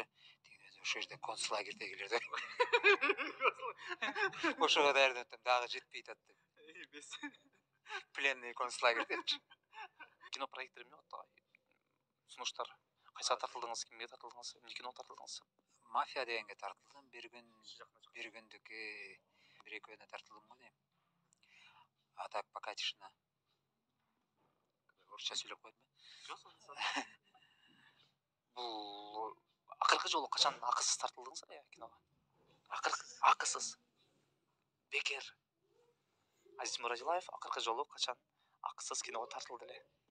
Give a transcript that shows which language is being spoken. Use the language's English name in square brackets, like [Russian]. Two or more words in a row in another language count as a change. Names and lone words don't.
[Kyrgyz] Ошол жерде концлагердегилер да. Ошого даярданып атам, дагы жетпей атат деп. [Russian] Пленный концлагерь депчи. Кино проекттери эмне болот ага? Сунуштар кайсыга тартылдыңыз, кимге тартылдыңыз, эмне кино тартылдыңыз? Мафия дегенге тартылдым, бир күндүккө бир экөөнө тартылдым го дейм. А так пока тишина. [Kyrgyz] Орусча сүйлөп койдум. Бул акыркы жолу качан акысыз тартылдыңыз киного? Акысыз. Бекер. Азиз Мурадилаев акыркы жолу качан акысыз киного тартылды эле?